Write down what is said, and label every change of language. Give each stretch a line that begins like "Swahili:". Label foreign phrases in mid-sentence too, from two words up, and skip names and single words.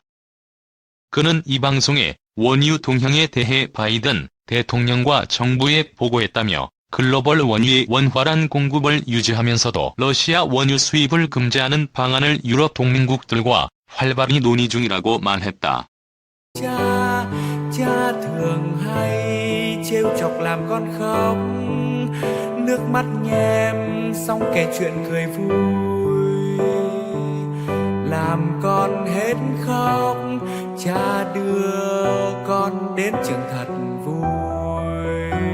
Korean: 그는 이 방송에 원유 동향에 대해 바이든 대통령과 정부에 보고했다며 글로벌 원유의 원활한 공급을 유지하면서도 러시아 원유 수입을 금지하는 방안을 유럽 동맹국들과 활발히 논의 중이라고 말했다.
Vietnamese: Cha thường hay trêu chọc làm con khóc, nước mắt nhem xong kể chuyện cười vui, làm con hết khóc, cha đưa con đến trường thật vui.